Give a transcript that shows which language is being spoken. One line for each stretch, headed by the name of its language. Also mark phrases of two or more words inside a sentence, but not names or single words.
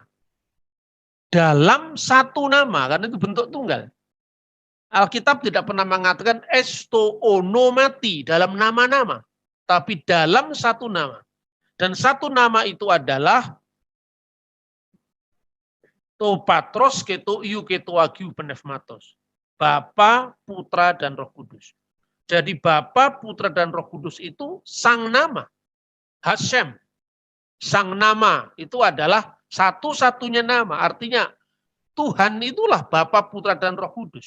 Indonesian: Dalam satu nama, karena itu bentuk tunggal. Alkitab tidak pernah mengatakan estoonomati dalam nama-nama, tapi dalam satu nama. Dan satu nama itu adalah
Greek: τοῦ Πατρὸς καὶ τοῦ Υἱοῦ καὶ τοῦ Ἁγίου Πνεύματος.
Indonesian: Bapa, Putra, dan Roh Kudus. Jadi Bapa, Putra, dan Roh Kudus itu sang nama. Hashem. Sang nama itu adalah satu-satunya nama. Artinya Tuhan itulah Bapa, Putra, dan Roh Kudus.